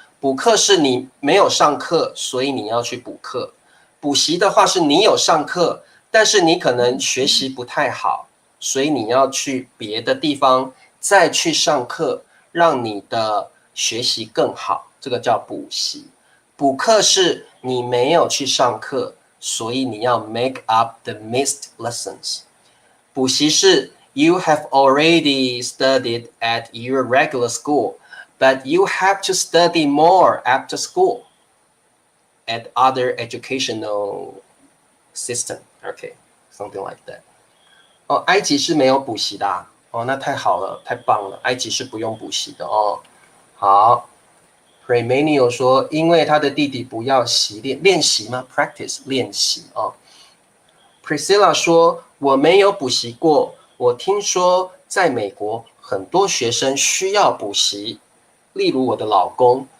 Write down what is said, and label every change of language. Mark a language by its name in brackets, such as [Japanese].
[Chinese] 补课是你没有上课，所以你要去补课；补习的话是你有上课，但是你可能学习不太好，所以你要去别的地方再去上课，让你的学习更好，这个叫补习。补课是你没有去上课，所以你要 [English] make up the missed lessons。补习是 you have already studied at your regular school, but you have to study more after school at other educational system. Okay, something like that. [Chinese] 埃及是没有补习的那太好了，太棒了，埃及是不用补习的好 Premanio 说，因为他的弟弟不要练习吗 ？Practice 练习Priscilla 说，我没有补习过，我听说在美国很多学生需要补习，例如我的老公。